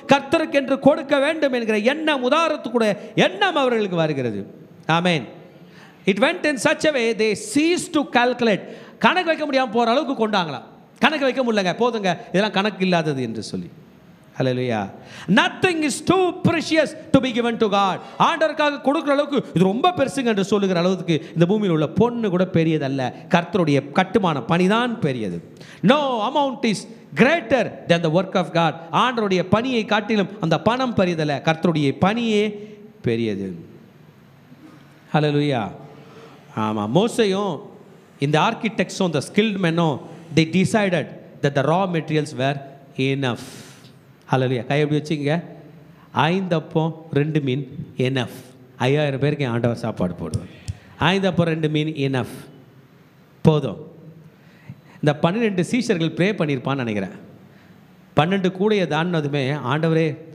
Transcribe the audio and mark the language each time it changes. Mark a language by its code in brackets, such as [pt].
[ta] கர்த்தருக்கு என்று கொடுக்க வேண்டும் என்கிற எண்ணம், உதாரத்துக்குடைய எண்ணம் அவர்களுக்கு வருகிறது. ஆமென். [en] It went in such a way they ceased to calculate. [ta] கணக்கு வைக்க முடியாமல் போகிற அளவுக்கு கொண்டாங்களாம். கணக்கு வைக்க முடியலங்க, போதுங்க, இதெல்லாம் கணக்கு இல்லாதது என்று சொல்லி. ஹல்லேலூயா. [en] Nothing is too precious to be given to God. [ta] ஆண்டவருக்காக கொடுக்குற அளவுக்கு இது ரொம்ப பெருசுங்க என்று சொல்லுகிற அளவுக்கு இந்த பூமியில் உள்ள பொண்ணு கூட பெரியதல்ல, கர்த்தருடைய கட்டுமான பணிதான் பெரியது. [en] No amount is greater than the work of God. [ta] ஆண்டவருடைய பணியை காட்டிலும் அந்த பணம் பெரியதல்ல, கர்த்தருடைய பணியே பெரியது. ஹல்லேலூயா. ஆமாம். மோசேயும் இந்த ஆர்கிடெக்ட்ஸும் [en] the skilled menம் they decided that the raw materials were enough. [ta] ஹல்லேலூயா. கை எப்படி வச்சுங்க? 5 அப்பம் 2 மீன் enough. 5000 பேருக்கு ஆண்டவர் சாப்பாடு போடுவார். 5 அப்பம் 2 மீன் enough, போதும். இந்த 12 சீஷர்கள் ப்ரே பண்ணியிருப்பான்னு நினைக்கிறேன். 12 கூடையை தாண்டினதுமே, ஆண்டவரே